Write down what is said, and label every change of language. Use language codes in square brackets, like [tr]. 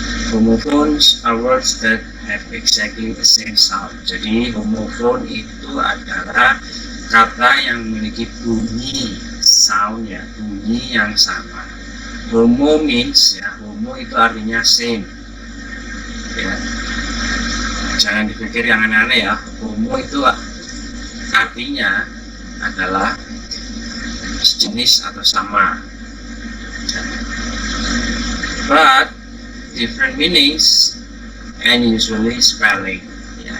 [en] Homophones are words that have exactly the same sound. [id] Jadi homophone itu adalah kata yang memiliki bunyi sound ya, bunyi yang sama. [en] Homo means [id] ya, homo itu artinya same ya. Jangan dipikir yang aneh-aneh ya. Homo itu artinya adalah sejenis atau sama. [en] But different meanings and usually spelling ya.